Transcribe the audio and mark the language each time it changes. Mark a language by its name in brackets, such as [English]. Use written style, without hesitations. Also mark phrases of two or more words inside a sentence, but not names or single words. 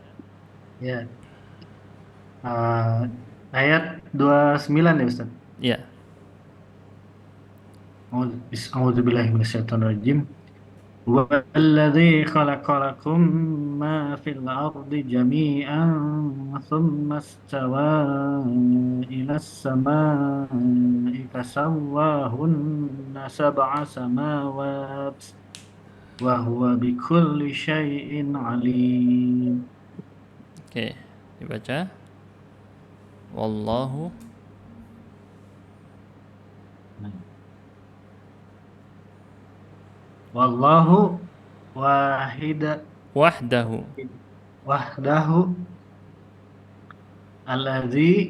[Indonesian] Ya. Ayat 29 ya Ustaz. Ya. [Arabic] أعوذ بالله من الشيطان الرجيم. والذي خلق لكم ما في الأرض جميعا ثم استوى إلى السماء فسواهن سبع سماوات وهو بكل شيء عليم. [Indonesian] Oke, dibaca. [Arabic] Wallahu والله واحدة wahdahu. وحده الذي